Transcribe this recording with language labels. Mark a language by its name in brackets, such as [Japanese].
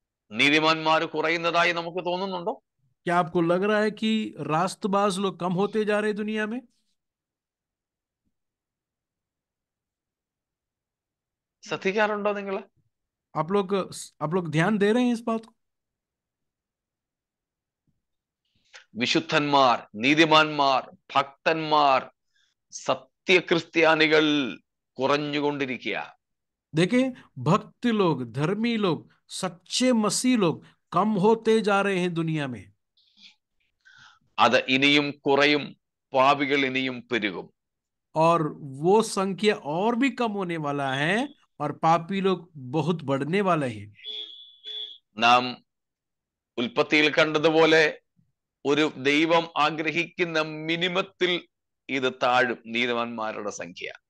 [Malayalam] നീതിമാന്മാർ കുറയുന്നതായി നമുക്ക് തോന്നുന്നുണ്ടോ? [Hindi] क्या आपको लग रहा है कि रास्तबाज लोग कम होते जा रहे हैं दुनिया में? [Malayalam] ശ്രദ്ധിക്കാറുണ്ടോ നിങ്ങൾ? [Hindi] आप लोग ध्यान दे रहे हैं इस बात को? [Malayalam] വിശുദ്ധന്മാർ, നീതിമാന്മാർ, ഭക്തന്മാർ, സത്യക്രിസ്ത്യാനികൾ കുറഞ്ഞുകൊണ്ടിരിക്കുക. [Hindi] देखें, भक्त लोग, धर्मी लोग, सच्चे मसीह लोग कम होते जा रहे हैं दुनिया में. [Malayalam] അത് ഇനിയും കുറയും, പാപികൾ ഇനിയും പെരുകും. [Hindi] और वो संख्या और भी कम होने वाला है और पापी लोग बहुत बढ़ने वाले हैं. [Malayalam] നാം ഉൽപ്പത്തിയിൽ കണ്ടതുപോലെ ഒരു ദൈവം ആഗ്രഹിക്കുന്ന മിനിമത്തിൽ ഇത് താഴും, നീതിമാന്മാരുടെ സംഖ്യ.